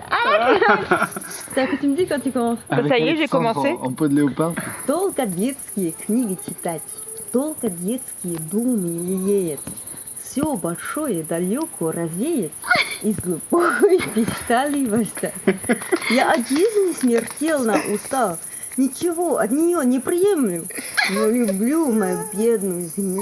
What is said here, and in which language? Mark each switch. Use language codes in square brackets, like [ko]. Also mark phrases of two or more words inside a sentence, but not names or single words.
[fr] C'est ce que tu me dis quand tu commences. Ça y est, j'ai commencé. En peau de léopard. [ru] Только детские книги читать, только детские думы лелеять, все большое далеко развеять, из глубокой печали восстать. Я от жизни смертельно устал, ничего от нее не приемлю, но люблю мою бедную землю.